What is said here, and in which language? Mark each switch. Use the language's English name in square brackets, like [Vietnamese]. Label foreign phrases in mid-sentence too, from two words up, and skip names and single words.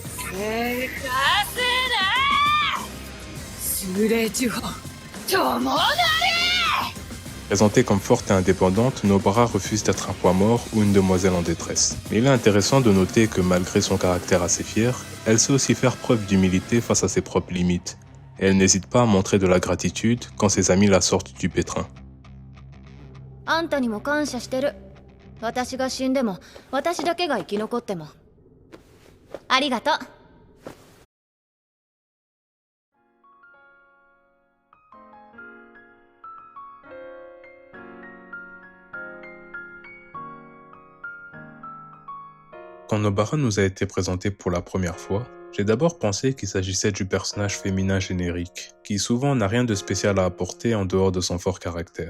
[French] せかせな。スレジュホともなれ。 Présentée comme forte et indépendante, Nobara refuse d'être un poids mort ou une demoiselle en détresse. Mais il est intéressant de noter que malgré son caractère assez fier, elle sait aussi faire preuve d'humilité face à ses propres limites. Et elle n'hésite pas à montrer de la gratitude quand ses amis la sortent du pétrin. [Japanese] あんたにも感謝してる。私が死んでも、私だけが生き残っても。ありがとう。 [French] Quand Nobara nous a été présenté pour la première fois, j'ai d'abord pensé qu'il s'agissait du personnage féminin générique, qui souvent n'a rien de spécial à apporter en dehors de son fort caractère.